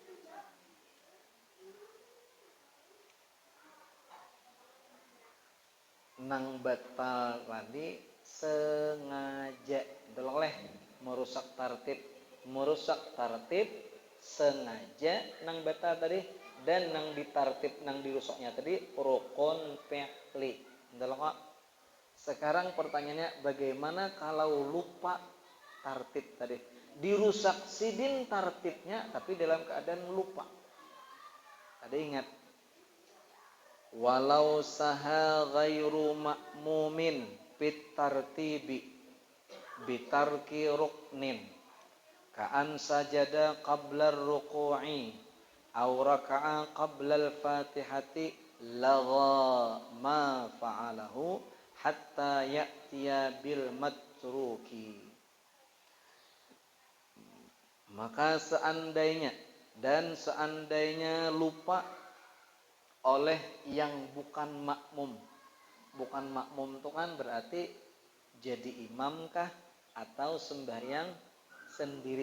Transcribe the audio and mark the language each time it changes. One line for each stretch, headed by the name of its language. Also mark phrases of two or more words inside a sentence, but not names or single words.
Banjar: Nang batal tadi sengaja deloleh merusak tartib sengaja nang batal tadi, dan nang ditartib nang dirusaknya tadi rukun fi'li.
Indonesian: Sekarang pertanyaannya, bagaimana kalau lupa tartib tadi?
Banjar: Dirusak sidin tartibnya tapi dalam keadaan lupa. Ada ingat?
Arabic: ولو سها غير مأموم في الترتيب بترك ركن كأن سجد قبل الركوع أو ركع قبل الفاتحة لغا ما فعله حتى يأتي بالمتروك.
Indonesian: Maka seandainya lupa oleh yang bukan makmum. Bukan makmum itu kan berarti jadi imamkah atau sembahyang sendiri.